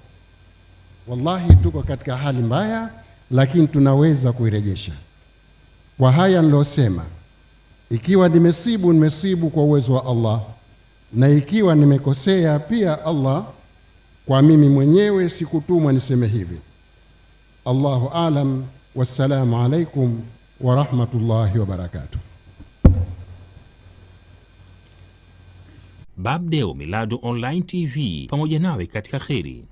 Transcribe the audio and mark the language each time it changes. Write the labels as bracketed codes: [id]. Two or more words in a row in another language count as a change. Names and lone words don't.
[sw] Wallahi tuko katika hali mbaya, lakini tunaweza kuirejesha. Kwa haya nilosema, ikiwa nimesibu kwa uwezo wa Allah, na ikiwa nimekosea pia Allah, kwa mimi mwenyewe sikutumwa niseme hivi. [ar] الله أعلم. والسلام عليكم ورحمة الله وبركاته. [sw] Babdeo Miladu Online TV, pamoja nawe katika kheri.